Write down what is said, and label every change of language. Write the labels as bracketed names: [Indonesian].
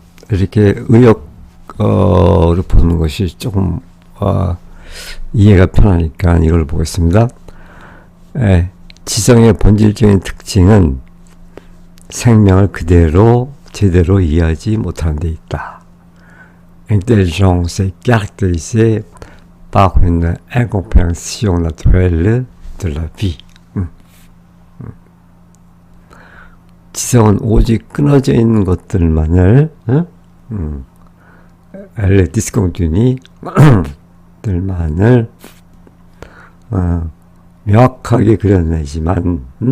[Korean] 이렇게 의역으로 보는 것이 조금 이해가 편하니까 이걸 보겠습니다. 지성의 본질적인 특징은 생명을 제대로 이해하지 못하는 데 있다. [French] L'intelligence est caractérisée par une incompréhension naturelle de la vie. [Korean] 지성은 오직 끊어져 있는 것들만을 [French] le discontenu [Korean] 들만을 명확하게 그려내지만